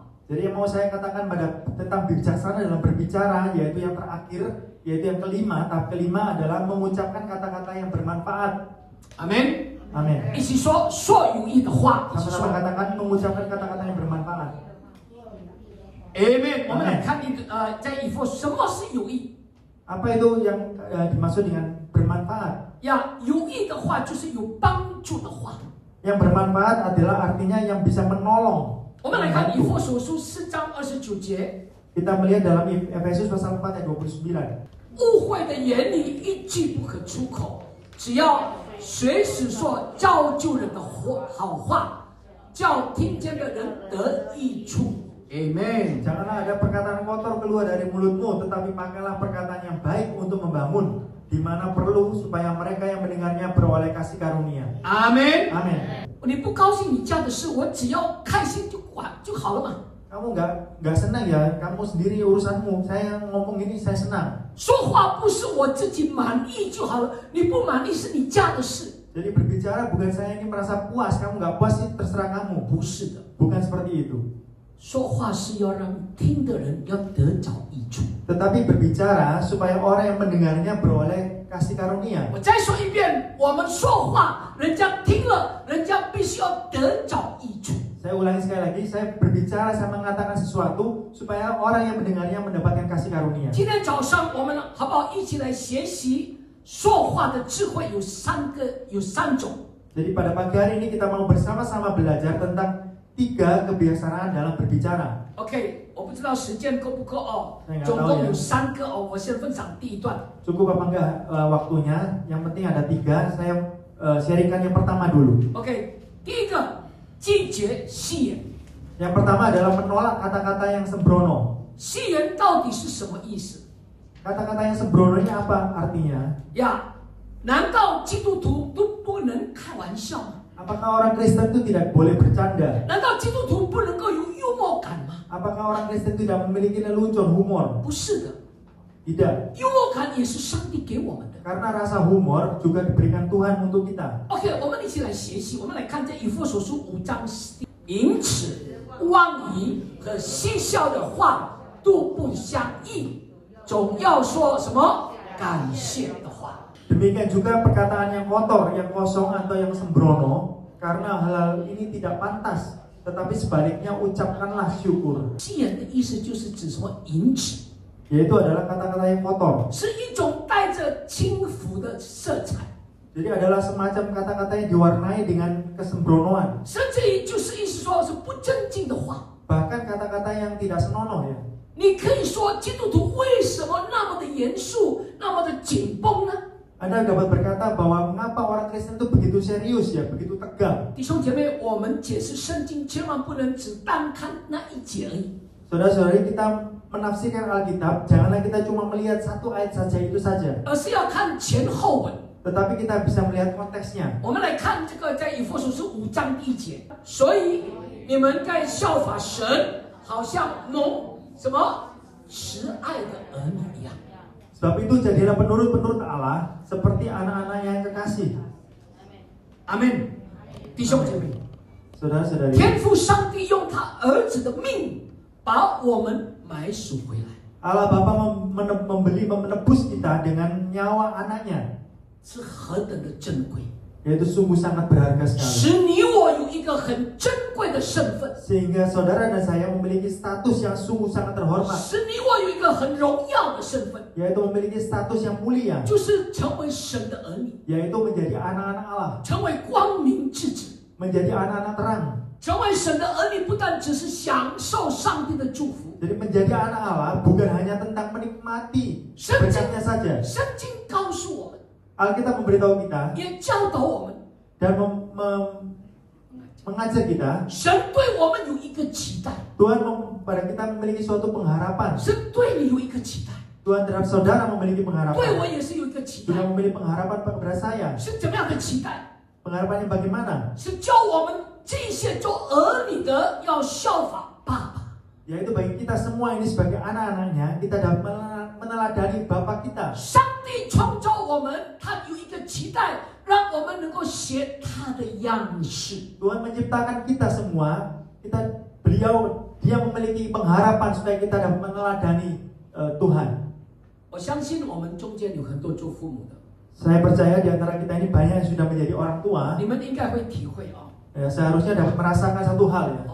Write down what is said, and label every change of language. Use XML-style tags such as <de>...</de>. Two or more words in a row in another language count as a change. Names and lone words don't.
<id>Jadi yang mau saya katakan tentang bijaksana dalam berbicara, yaitu yang terakhir, yaitu yang kelima. Tahap kelima adalah mengucapkan kata-kata yang bermanfaat. Amin. Amin.</id> <zh>一起说有益的话。</zh> <id>Sama-sama katakan mengucapkan kata-kata yang bermanfaat. Amen.</id> <zh>我们来看在以弗所什么是有益？</zh> <id>Apa itu yang dimaksud dengan bermanfaat?</id> <zh>呀，有益的话就是有帮助的话。</zh> <id>Yang bermanfaat adalah artinya yang bisa menolong.</id> <zh>我们来看以弗所书4章29节。</zh> <id>Kita melihat dalam Efesus pasal 4 ayat 29.</id> <zh>误会的言语一句不可出口，只要随时说造就人的好话，叫听见的人得益处。Amen.</zh> <id>Janganlah ada perkataan kotor keluar dari mulutmu, tetapi pakailah perkataan yang baik untuk membangun, di mana perlu supaya mereka yang mendengarnya beroleh kasih karunia. Amen. Amin.</id> <zh>你不高兴你家的事，我只要开心就好了嘛。</zh> <id>Kamu nggak senang ya, kamu sendiri urusanmu. Saya ngomong ini saya senang.</id> <zh>说话不是我自己满意就好了，你不满意是你家的事。</zh> <id>Jadi berbicara bukan saya ini merasa puas, kamu nggak puas sih terserah kamu.</id> <zh>不是的，</zh> <id>Bukan seperti itu.</id> <zh>说话是要让听的人要得着益处。</zh> <id>Tetapi berbicara supaya orang yang mendengarnya beroleh kasih karunia.</id> <zh>我再说一遍，我们说话，人家听了，人家必须要得着益处。</zh> <id>Saya ulangi sekali lagi, saya berbicara, saya mengatakan sesuatu supaya orang yang mendengarnya mendapatkan kasih karunia.</id> <zh>今天早上我们好不好一起来学习说话的智慧？有三种。</zh> <id>Jadi pada pagi hari ini kita mau bersama-sama belajar tentang 3 kebiasaan dalam berbicara.</id> <zh>OK， 我不知道时间够不够哦，</zh> <id>saya nggak</id> <zh>总</zh> <id>tahu</id> <zh>共</zh> <id>ya.</id> <zh>有3个哦。我先分享第一段。</zh> <id>Cukup apa enggak waktunya? Yang penting ada 3. Saya sharingkan yang pertama dulu.</id> <zh>OK， 第一个拒绝戏言。</zh> <id>Yang pertama adalah menolak kata-kata yang sembrono.</id> <zh>戏言到底是什么意思？</zh> <id>Kata-kata yang sembrono ini apa artinya?</id> <zh>呀，难道基督徒都不能开玩笑吗？</zh> <id>Apakah orang Kristen itu tidak boleh bercanda?</id> <zh>难道基督徒不能够有幽默感吗？</zh> <id>Apakah orang Kristen tidak memiliki lelucon humor?</id> <zh>不是的，</zh> <id>Tidak.</id> <zh>幽默感也是上帝给我们的。</zh> <id>Karena rasa humor juga diberikan Tuhan untuk kita.</id> <zh>OK， 我们一起来学习，我们来看这以弗所书5章，淫耻、妄语和嬉笑的话都不相应，总要说什么感谢的话。</zh> <id>Demikian juga perkataan yang kotor, yang kosong atau yang sembrono, karena hal ini tidak pantas. Tetapi sebaliknya ucapkanlah syukur.</id> <zh>戏言的意思就是指什么淫耻，</zh> <id>Yaitu adalah kata-kata yang kotor.</id> <zh>是一种带着轻浮的色彩，</zh> <id>Jadi adalah semacam kata-kata yang diwarnai dengan kesembronoan.</id> <zh>甚至于就是意思说是不正经的话。</zh> <id>Bahkan kata-kata yang tidak senonoh ya.</id> <zh>你可以说基督徒为什么那么的严肃，那么的紧绷呢？</zh> <id>Anda dapat berkata bahwa mengapa orang Kristen itu begitu serius ya, begitu tegang.</id> <zh>弟兄姐妹，我们解释圣经千万不能只单看那一节而已。</zh> <id>Saudara-saudari, kita menafsirkan Alkitab, janganlah kita cuma melihat 1 ayat saja itu saja.</id> <zh>而是要看前后文。</zh> <id>Tetapi kita bisa melihat konteksnya.</id> <zh>我们来看这个，在以弗所书5章1节，所以你们该效法神，好像蒙什么慈爱的儿女一样。</zh> <id>Sebab itu jadilah penurut-penurut Allah seperti anak-anak yang kekasih. Amin，</id> <zh>弟兄姐妹，</zh> <id>Saudara-saudari,</id> <zh>天父上帝用他儿子的命把我们买赎回来，</zh> <id>Allah Bapa menebus kita dengan nyawa anaknya.</id> <zh>是何等的珍贵！</zh> <id>yaitu sungguh sangat berharga</id> <zh>使</zh> <id>sekali.</id> <zh>你我有一个很珍贵的身份，</zh> <id>Sehingga saudara dan saya memiliki status yang sungguh sangat terhormat,</id> <zh>使你我有一个很荣耀的身份，</zh> <id>yaitu memiliki status yang mulia,</id> <zh>就是成为神的儿女，</zh> <id>yaitu menjadi anak-anak Allah,</id> <zh>成为光明之子。</zh> <id>menjadi anak-anak terang.</id> <zh>成为神的儿女，不但只是享受上帝的祝福，</zh> <id>Jadi menjadi anak Allah bukan hanya tentang menikmati</id> <zh>圣经</zh> <id>berkatnya saja.</id> <zh>圣经告诉我们，</zh> <id>Alkitab memberitahu kita</id> <zh>也教导我们，</zh> <id>dan mengajar kita,</id> <zh>神对我们有一个期待，</zh> <id>Tuhan pada kita memiliki suatu pengharapan.</id> <zh>神对你有一个期待，</zh> <id>Tuhan terhadap saudara memiliki</id> <zh>对我</zh> <id>pengharapan.</id> <zh>也是有一个期</zh> <id>Tuhan</id> <zh>待，</zh> <id>memiliki pengharapan kepada saya.</id> <zh>是怎么样的期待？</zh> <id>Pengharapannya bagaimana?</id> <zh>是叫我们这些做儿女的要效法爸爸。</zh> <id>Yaitu bagi kita semua ini sebagai anak-anaknya, kita dapat meneladani Bapa kita.</id> <zh>上帝创造我们，他有一个期待，让我们能够学他的样式。</zh> <id>Tuhan menciptakan kita semua, Dia memiliki pengharapan supaya kita dapat meneladani Tuhan.</id> <zh>我相信我们中间有很多做父母的，</zh> <id>Saya percaya di antara kita ini banyak yang sudah menjadi orang tua.</id> <zh>你们应该会体会啊。</zh> <id>Seharusnya dapat merasakan satu hal ya.</id>